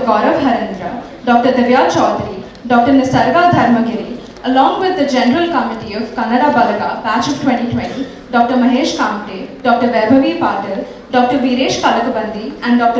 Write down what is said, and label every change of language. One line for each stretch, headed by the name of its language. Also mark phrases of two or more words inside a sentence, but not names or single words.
English: Gaurav Harendra, Dr. Divya Chaudhary, Dr. Nisarga Dharmagiri, along with the General Committee of Kannada Balaga Batch of 2020, Dr. Mahesh Kamte, Dr. Vaibhavi Patil, Dr. Viresh Kalakabandi, and Dr.